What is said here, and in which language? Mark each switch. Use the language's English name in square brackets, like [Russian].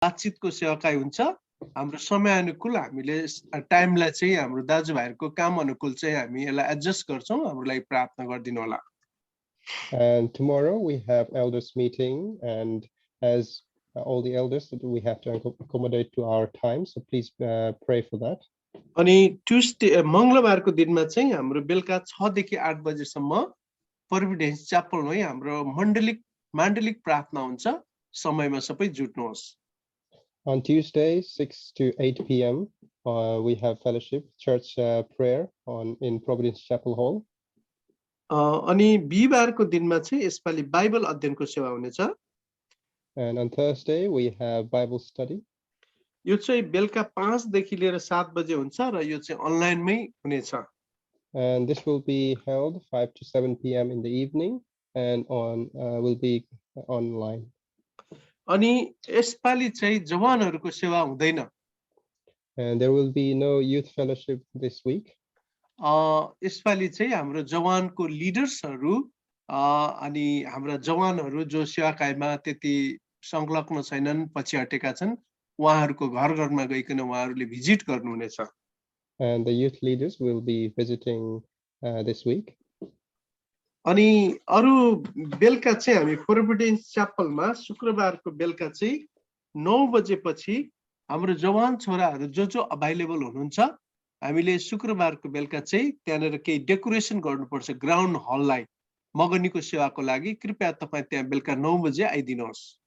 [Nepali] बातचितको सेवाकाई हुन्छ हाम्रो समय अनुकूल हामीले टाइमलाई चाहिँ हाम्रो दाजुभाइहरुको काम अनुकूल चाहिँ हामी यसलाई एडजस्ट गर्छौं हाम्रो लागि प्रार्थना गरिदिनु होला [English] And tomorrow we have elders meeting, and as all the elders that we have to accommodate to our time, so please pray for that. [Nepali] अनि ट्युसडे मंगलबारको दिनमा चाहिँ हाम्रो बेलुका 6 देखि 8 बजेसम्म प्रोभिडेन्स च्यापलमै हाम्रो माण्डलिक प्रार्थना हुन्छ समयमा सबै जुट्नुहोस् [English] On Tuesday 6 to 8 p.m. We have fellowship church prayer in Providence Chapel Hall. [Nepali] अनि बिहीबारको दिनमा चाहिँ यसपालि बाइबल अध्ययनको सेवा हुनेछ [English] And on Thursday we have Bible study. [Nepali] यो चाहिँ बेलुका 5 देखि लिएर 7 बजे हुन्छ र यो चाहिँ अनलाइनमै हुनेछ [English] And this will be held 5 to 7 p.m. in the evening and will be online. [Nepali] अनि यसपालि चाहिँ जवानहरुको सेवा हुँदैन [English] And there will be no youth fellowship this week. [Nepali] यसपालि चाहिँ हाम्रो जवानको लिडर्सहरु अनि हाम्रा जवानहरु जो सेवाकाईमा त्यति संलग्न छैनन् पछि हटेका छन् उहाँहरुको घर-घरमा गइकन उहाँहरुले भिजिट गर्नुहुनेछ [English] And the youth leaders will be visiting this week. [Nepali] अनि अरु बेलुका चाहिँ हामी प्रोभिडेन्स च्यापलमा शुक्रबारको बेलुका चाहिँ 9 बजेपछि हाम्रो जवान छोराहरु जो अभाइलेबल हुनुहुन्छ हामीले शुक्रबारको बेलुका चाहिँ त्यहाँनेर केही डेकोरेसन गर्नुपर्छ ग्राउन्ड हललाई मगनीको सेवाको लागि कृपया तपाई त्यहाँ बेलुका 9 बजे आइदिनुहोस्